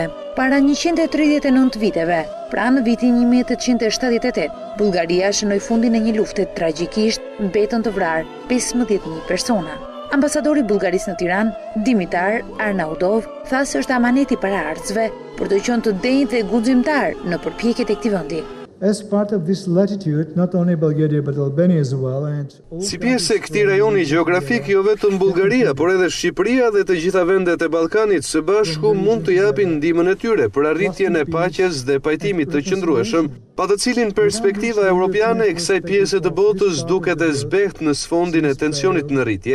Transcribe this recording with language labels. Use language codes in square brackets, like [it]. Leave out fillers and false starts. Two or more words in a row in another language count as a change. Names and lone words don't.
[sq] Para 139 viteve, pra në vitin 1878, Bullgaria shënoi fundin e një lufte tragjikisht, mbetën të vrarë 15.000 persona. Ambasadori i Bullgarisë në Tiranë, Dimitar Arnaudov, tha se është amanet i paraardhësve për të qenë të denjtë dhe guximtar në përpjekjet e këtij vendi. [en] As part of this latitude, not only Bulgaria but Albania as well, [sq] si pjesë e këtij rajoni gjeografik, jo vetëm Bullgaria, por edhe Shqipëria dhe të gjitha vendet e Ballkanit së bashku mund të japin ndihmën e tyre për arritjen e paqes dhe pajtimit të qëndrueshëm, pa të cilin perspektiva europiane e kësaj pjese të botës duket e zbehtë në sfondin e tensionit në rritje.